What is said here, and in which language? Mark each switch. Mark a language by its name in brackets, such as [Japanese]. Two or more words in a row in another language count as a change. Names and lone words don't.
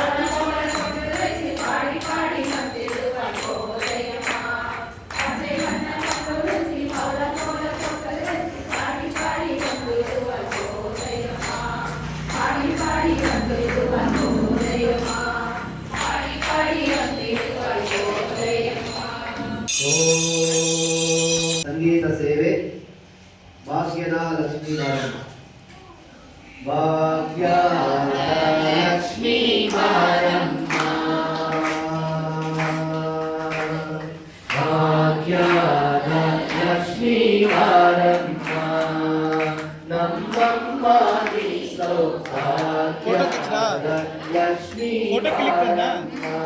[Tamil] பாடி பாடி வந்திருவாள் கோதையம்மா பச்சை வண்ண மற்றொருத்தி பாடி பாடி வந்திருவாள் கோதையம்மா பாடி பாடி வந்திருவாள் கோதையம்மா பாடி பாடி வந்திருவாள் கோதையம்மா [Kannada] ಸಂಗೀತ ಸೇವೆ ಭಾಗ್ಯದ ಲಕ್ಷ್ಮೀ ಬಾರಮ್ಮ ಭಾಗ್ಯದ ಲಕ್ಷ್ಮೀ ಬಾರಮ್ಮ ಭಾಗ್ಯದ ಲಕ್ಷ್ಮೀ ಬಾರಮ್ಮ ನಮ್ಮಮ್ಮ ನೀ ಸೌಭಾಗ್ಯದ ಲಕ್ಷ್ಮೀ ಬಾರಮ್ಮ